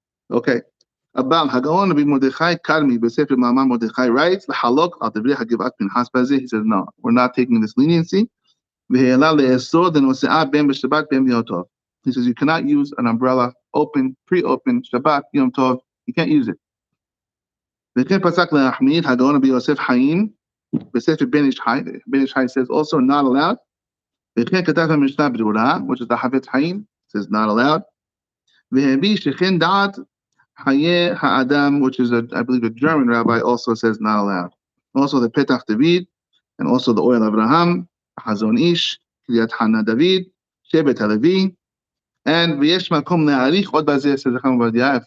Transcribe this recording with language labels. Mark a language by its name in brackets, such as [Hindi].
[English] Okay. About Hagaon Rabbi Mordechai Karmi b'Sefer Ma'amar Mordechai writes, [Hebrew] "L'halok al divrei Givat Pinchas bazeh." [English] He says, no, we're not taking this leniency. He says you cannot use an umbrella open, pre-open, Shabbat, Yom Tov, you can't use it. [Hebrew] וכן פסק להחמיר הגאון רבי יוסף חיים בספר בן איש חי. [English] בן איש חי says also not allowed. [Hebrew] וכן כתב המשנה ברורה, [English] which is the Havetz Chaim, says not allowed. [Hebrew] והביא שכן דעת חיי האדם, [English] which is I believe a German rabbi, also says not allowed. Also the Petach David, and also the oil of Abraham, Hazon Ish, Kriyat Hana David, Shevet HaLevi, and [Hebrew] V'yesh makom le'arich od bazeh, [English] says the Chacham Ovadia.